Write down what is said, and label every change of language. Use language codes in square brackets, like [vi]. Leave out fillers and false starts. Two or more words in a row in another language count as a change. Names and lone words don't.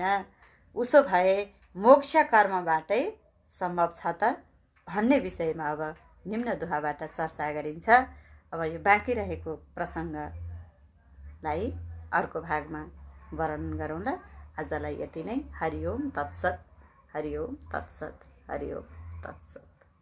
[ne] उसो भए मोक्ष कर्मबाटै सम्भव छ त भन्ने विषयमा अब निम्न दोहाबाट चर्चा गरिन्छ। अब यो बाँकी रहेको प्रसङ्गलाई अर्को भागमा वर्णन गरौँला। आजलाई यति नै। [sa] हरि ओम तत्सत। हरि ओम तत्सत। हरि ओम तत्सत।